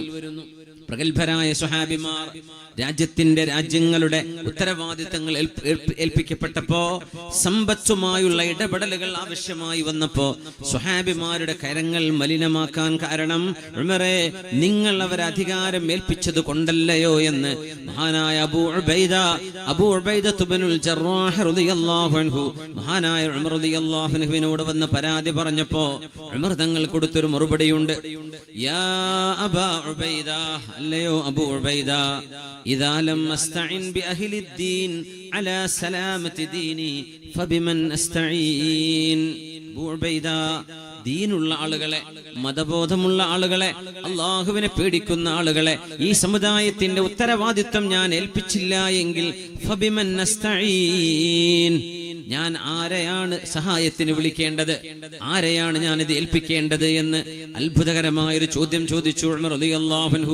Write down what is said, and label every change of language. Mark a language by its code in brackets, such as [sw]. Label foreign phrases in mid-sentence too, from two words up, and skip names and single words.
[ml] പ്രഗത്ഭരായ സ്വഹാബിമാർ രാജ്യങ്ങളുടെ ഉത്തരവാദിത്തങ്ങൾ ഏൽപ്പിക്കപ്പെട്ടപ്പോ, സമ്പത്തുമായുള്ള ഇടപെടലുകൾ ആവശ്യമായി വന്നപ്പോ സ്വഹാബിമാരുടെ കരങ്ങൾ മലിനമാക്കാൻ കാരണം ഉമറേ നിങ്ങൾ അവരെ അധികാരം ഏൽപ്പിച്ചത് കൊണ്ടല്ലയോ എന്ന് മഹാനായ അബൂ ഉബൈദ ഇബ്നുൽ ജറാഹ് [ar] رضي الله عنه [ml] മഹാനായ ഉമർ [ar] رضي الله عنه [ml] വന്ന് പരാതി പറഞ്ഞപ്പോ ഉമർ തങ്ങൾ കൊടുത്തൊരു മറുപടിയുണ്ട്. [ar] يا أبا عبيدة, [ml] അല്ലയോ അബൂ ഉബൈദ, [ar] إذا لم أستعن بأهل الدين على سلامة ديني فبمن أستعين. أبو عبيدة, [ml] ദീനുള്ള ആളുകളെ, മതബോധമുള്ള ആളുകളെ, അള്ളാഹുവിനെ പേടിക്കുന്ന ആളുകളെ, ഈ സമുദായത്തിന്റെ ഉത്തരവാദിത്വം ഞാൻ ഏൽപ്പിച്ചില്ല എങ്കിൽ [ar] فبمن نستعين, [ml] ഞാൻ ആരെയാണ് സഹായത്തിന് വിളിക്കേണ്ടത്, ആരെയാണ് ഞാൻ ഇത് ഏൽപ്പിക്കേണ്ടത് എന്ന് അത്ഭുതകരമായൊരു ചോദ്യം ചോദിച്ചു ഉമർ [ar] رضي الله عنه.